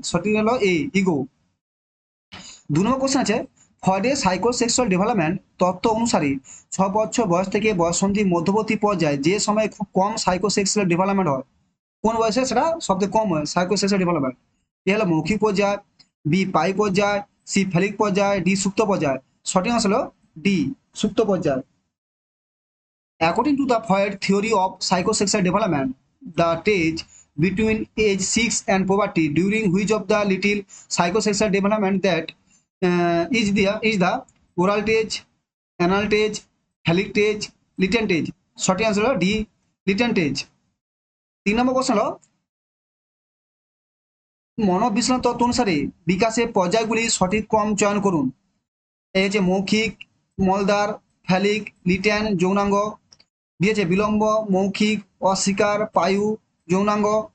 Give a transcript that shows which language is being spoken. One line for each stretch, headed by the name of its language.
Bangla: সঠিক হলো এই ইগো। 2 নম্বর কোশ্চেন আছে, ফ্রয়েডের সাইকোসেক্সুয়াল ডেভেলপমেন্ট তত্ত্ব অনুসারে 6 বছর বয়স থেকে বয়ঃসন্ধির মধ্যবর্তী পর্যায়ে যে সময় খুব কম সাইকোসেক্সুয়াল ডেভেলপমেন্ট হয়, কোন বয়সে সেটা সবথেকে কম হয় সাইকোসেক্সুয়াল ডেভেলপমেন্ট? এ হলো মৌখিক পর্যায়, বি পাই পর্যায়, সি ফেলিক পর্যায়, ডি সুপ্ত পর্যায়। সঠিক হলো ডি সুপ্ত পর্যায়।
English: According to the Freud theory of psychosexual development, the stage between age 6 and puberty, during which of the little psychosexual development that is the oral stage, anal stage, phallic stage, latent stage.
Bangla: সঠিক answer হলো D
English: latent stage।
Bangla: 3 নম্বর question হলো, মনোবিশ্লেষণ তত্ত্ব অনুসারে বিকাশের পর্যায়গুলি সঠিক ক্রম চয়ন করুন। এই হচ্ছে মৌখিক, মলদার, ফ্যালিক, লিটেন, যৌনাঙ্গ। দিয়েছে বিলম্ব, মৌখিক, অস্বীকার, পায়ু, যৌনাঙ্গ।